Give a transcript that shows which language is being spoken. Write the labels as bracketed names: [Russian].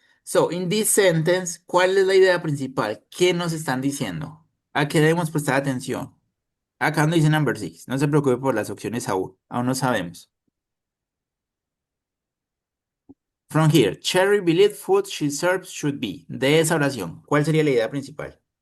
[English] So, in this sentence, [Spanish] ¿cuál es la idea principal? ¿Qué nos están diciendo? ¿A qué debemos prestar atención? Acá donde dice [English] number 6. [Spanish] No se preocupe por las opciones aún. Aún no sabemos. [English] From here, Cherry believes food she serves should be. [Spanish] De esa oración, ¿cuál sería la idea principal?